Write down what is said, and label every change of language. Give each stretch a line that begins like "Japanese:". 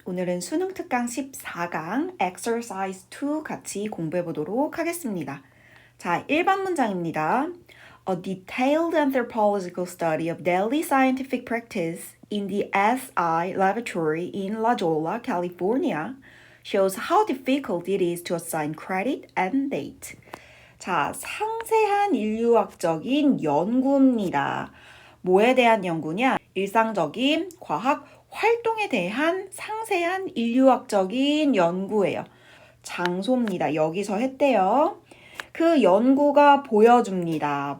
Korean: 오늘은 수능 특강 14강 Exercise 2 같이 공부해 보도록 하겠습니다. 자, 1번 문장입니다.
English: A detailed anthropological study of daily scientific practice in the SI laboratory in La Jolla, California shows how difficult it is to assign credit and date.
Korean: 자, 상세한 인류학적인 연구입니다. 뭐에 대한 연구냐? 일상적인 과학 활동에 대한 상세한 인류학적인 연구예요. 장소입니다. 여기서 했대요. 그 연구가 보여줍니다.